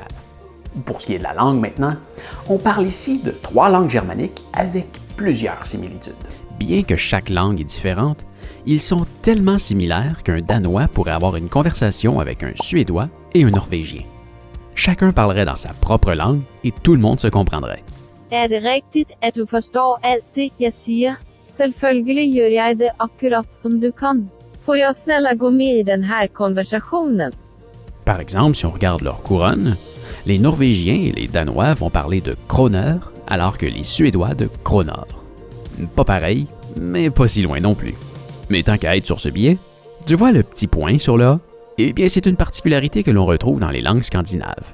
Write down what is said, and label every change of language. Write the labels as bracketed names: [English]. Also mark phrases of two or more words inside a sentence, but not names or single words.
[French] Pour ce qui est de la langue maintenant, on parle ici de 3 langues germaniques avec plusieurs similitudes. Bien que chaque langue est différente, ils sont tellement similaires qu'un Danois pourrait avoir une conversation avec un Suédois et un Norvégien. Chacun parlerait dans sa propre langue et tout le monde se comprendrait. [Danish] Er det rigtigt, at du forstår alt det, jeg siger? Selvfølgelig gør jeg det akkurat som du kan. [Swedish] Får jag snälla gå med i den här konversationen? [French] Par exemple, si on regarde leur couronne, les Norvégiens et les Danois vont parler de kroner, alors que les Suédois de kronor. Pas pareil, mais pas si loin non plus. Mais tant qu'à être sur ce billet, tu vois le petit point sur le A? Eh bien, c'est une particularité que l'on retrouve dans les langues scandinaves.